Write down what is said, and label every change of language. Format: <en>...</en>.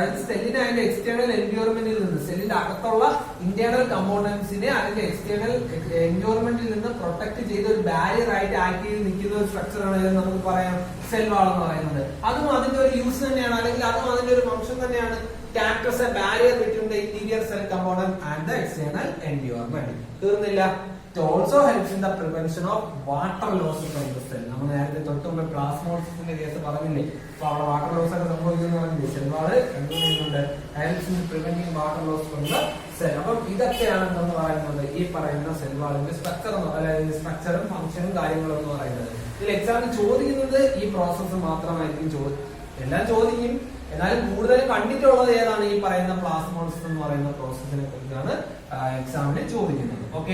<ml>അതായത് സെല്ലിനെ അതിന്റെ എക്സ്റ്റേണൽ എൻവയോൺമെന്റിൽ നിന്ന്, സെല്ലിന്റെ അകത്തുള്ള ഇന്റേണൽ കമ്പോണന്റ്സിനെ അതിന്റെ എക്സ്റ്റേണൽ എൻവയോൺമെന്റിൽ നിന്ന് പ്രൊട്ടക്ട് ചെയ്ത ഒരു ബാരിയർ ആയിട്ട് ആക്ട് ചെയ്ത് നിൽക്കുന്ന ഒരു സ്ട്രക്ചർ ആണ് എന്ന് നമുക്ക് പറയാം സെൽ വാൾ എന്ന് പറയുന്നത്. അതും അതിന്റെ ഒരു യൂസ് തന്നെയാണ്, അല്ലെങ്കിൽ അതും അതിന്റെ ഒരു ഫംഗ്ഷൻ തന്നെയാണ്.</ml> <en>Act as a barrier between the interior cell component and the external environment.</en> <ml>തീർന്നില്ല.</ml> <en>It also helps in the prevention of water loss from the cell.</en> <ml>നമ്മൾ നേരത്തെ തൊട്ടുള്ള പ്ലാസ്മോസിന്റെ കേസ് പറഞ്ഞില്ലേ, അപ്പൊ അവിടെ വാട്ടർ ലോസ് ഒക്കെ സംഭവിക്കുന്ന പറഞ്ഞില്ലേ. സെൽ വാൾ എന്ത് ചെയ്യുന്നുണ്ട്?</ml> <en>helps in preventing water loss from the cell.</en> <ml>അപ്പം ഇതൊക്കെയാണ് എന്തെന്ന് പറയുന്നത് ഈ പറയുന്ന സെൽ വാളിന്റെ സ്ട്രക്ചർ, അതായത് സ്ട്രക്ചറും ഫംഗ്ഷനും കാര്യങ്ങളും എന്ന് പറയുന്നത്. ഇതിൽ എക്സാമിന് ചോദിക്കുന്നത് ഈ പ്രോസസ്സ് മാത്രമായിരിക്കും. എല്ലാം ചോദിക്കും, എന്നാലും കൂടുതൽ കണ്ടിട്ടുള്ളത് ഏതാണ്? ഈ പറയുന്ന പ്ലാസ്മോളിസിസ് എന്ന് പറയുന്ന പ്രോസസ്സിനെ കുറിച്ചാണ് എക്സാമിന് ചോദിക്കുന്നത്.</ml>